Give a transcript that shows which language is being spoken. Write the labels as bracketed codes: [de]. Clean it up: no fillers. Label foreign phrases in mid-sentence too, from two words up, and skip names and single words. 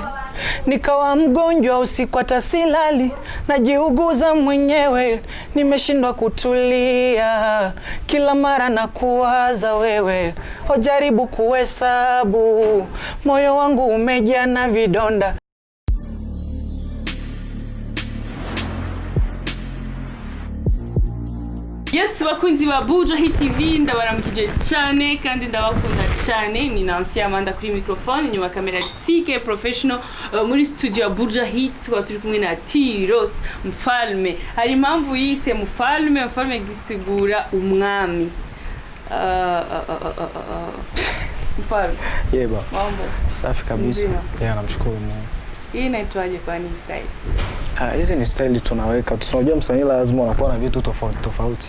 [sw] Nikawa mgonjwa usiku hata silali, najiuguza mwenyewe, nimeshindwa kutulia. Kila mara nakuwaza wewe, hojaribu kuhesabu, moyo wangu umejaa na vidonda. [rw] Yes, bakunzi ba Bujahit TV ndabaramukije cyane kandi ndabakunda cyane. Ni Nancy Amanda kuri microphone, nyuma kamera CK professional muri studio ya Bujahit. Tukaba turi kumwe na Tiros Mfalme. Hari impamvu yise Mfalme, Mfalme gisigura umwami. Mfalme. Yeba. [sw] Mambo. Safi kabisa. Namshukuru Mungu. Hii inaitwaje kwa ni style? Hizi ni style tunaweka. Tunajua msanii lazima unakuwa na vitu tofauti.